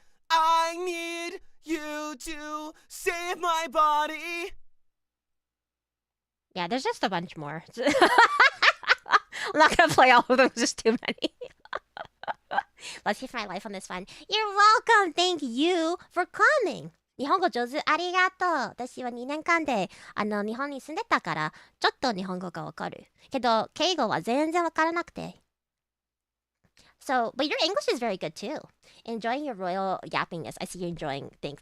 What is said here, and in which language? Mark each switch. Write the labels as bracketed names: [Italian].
[English] I need you to save my body. Yeah, there's just a bunch more. I'm not gonna play all of them. There's just too many. Let's see for my life on this one. You're welcome. Thank you for coming. [Japanese] 日本語上手ありがとう。私は2年間で日本に住んでたからちょっと日本語がわかる。けど敬語は全然わからなくて。 [English] So, but your English is very good too. Enjoying your royal yappingness. I see you enjoying things.